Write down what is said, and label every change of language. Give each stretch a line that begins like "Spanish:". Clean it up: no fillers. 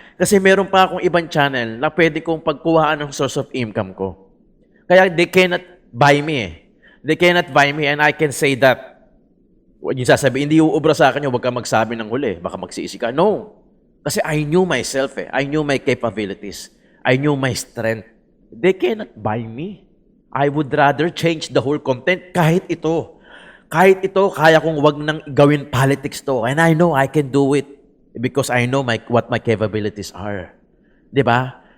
Filipino: Kasi meron pa akong ibang channel na pwede kong pagkuhaan ng
English: source of income
Filipino: ko. Kaya
English: they cannot buy me They cannot buy me and I can say that.
Filipino: Yung sasabihin, hindi uubra sa akin yung huwag ka magsabi ng huli. Baka magsisi ka. No. Kasi
English: I knew myself I knew my capabilities. I knew my strength. They cannot buy me. I would rather change the whole content
Filipino: kahit ito. Kahit ito, kaya kong wag nang gawin politics to.
English: And I know I can do it. Because I know what my capabilities are.
Filipino: Diba?